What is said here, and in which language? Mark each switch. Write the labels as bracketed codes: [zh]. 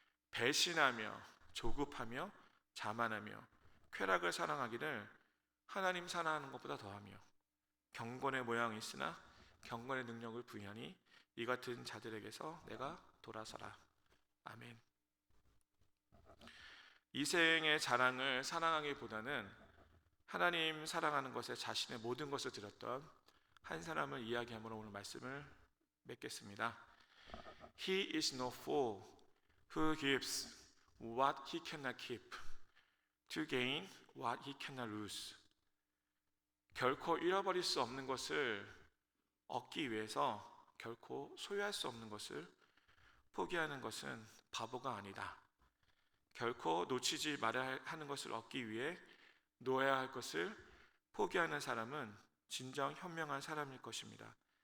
[ko] 배신하며 조급하며 자만하며 쾌락을 사랑하기를 하나님 사랑하는 것보다 더하며 경건의 모양이 있으나 경건의 능력을 부인하니 이 같은 자들에게서 내가 돌아서라. 아멘. 이생의 자랑을 사랑하기보다는 하나님 사랑하는 것에 자신의 모든 것을 드렸던 한 사람을 이야기함으로 오늘 말씀을 맺겠습니다. [en] He is no fool who gives what he cannot keep to gain what he cannot lose. [ko] 결코 잃어버릴 수 없는 것을 얻기 위해서 결코 소유할 수 없는 것을 포기하는 것은 바보가 아니다. 결코 놓치지 말아야 하는 것을 얻기 위해 놓아야 할 것을 포기하는 사람은 진정 현명한 사람일 것입니다.